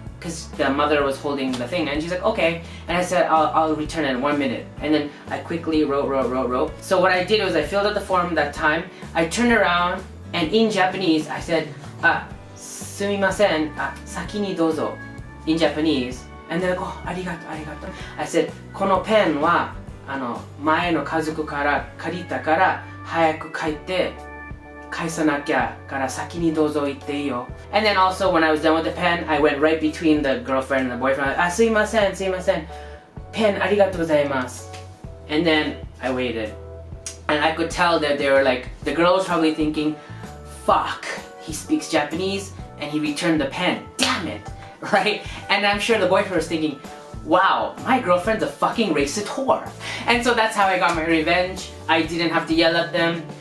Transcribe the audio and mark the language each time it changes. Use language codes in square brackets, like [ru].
[en] Because the mother was holding the thing, and she's like, okay. And I said, I'll return it in 1 minute. And then I quickly wrote. So what I did was I filled out the form that time. I turned around, and in Japanese, I said, sumimasen, saki ni dozo, in Japanese. And they're like, oh, arigato, arigato. [ja] I said, このペンは前の家族から借りたから早く帰って返さなきゃから先にどうぞ行っていいよ. [en] And then also when I was done with the pen, I went right between the girlfriend and the boyfriend. [ja] すいません、すいません。ペンありがとうございます. [en] And then I waited. And I could tell that they were like, the girl was probably thinking, fuck, he speaks Japanese and he returned the pen. Damn it. Right? And I'm sure the boyfriend was thinking, wow, my girlfriend's a fucking racist whore. And so that's how I got my revenge. I didn't have to yell at them.